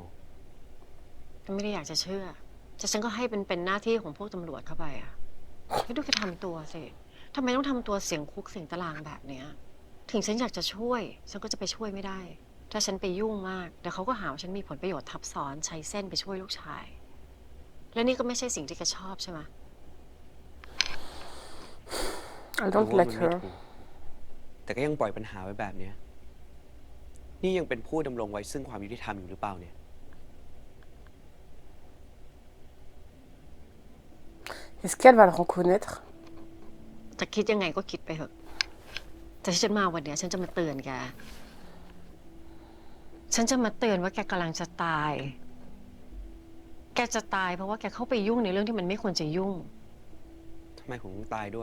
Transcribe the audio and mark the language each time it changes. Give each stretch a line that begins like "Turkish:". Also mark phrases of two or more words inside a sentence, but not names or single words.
Thai: ก็ไม่ได้อยากจะเชื่อแต่ฉันก็ให้เป็นหน้าที่ของพวกตำรวจเข้าไปอ่ะไม่ดูแกทำตัวสิทำไมต้องทำตัวเสียงคุกเสียงตารางแบบเนี้ยถึงฉันอยากจะช่วยฉันก็จะไปช่วยไม่ได้ถ้าฉันไปยุ่งมากเดี๋ยวเขาก็หาว่าฉันมีผลประโยชน์ทับซ้อนใช้เส้นไปช่วยลูกชายและนี่ก็ไม่ใช่สิ่งที่แกชอบใช่ไหม
English: I don't like her
Thai: แต่ก็ยังปล่อยปัญหาไว้แบบเนี้ยนี่ยังเป็นผู้ดำรงไว้ซึ่งความยุติธรรมอยู่หรือเปล่าเนี่ย
French: Est-ce qu'elle va le reconnaître
Thai: จะคิดยังไงก็คิดไปเถอะแต่ที่ฉันมาวันนี้ฉันจะมาเตือนแกฉันจะมาเตือนว่าแกกำลังจะตายแกจะตายเพราะว่าแกเข้าไปยุ่งในเรื่องที่มันไม่ควรจะยุ่ง ทำไมผมต้องตายด้วย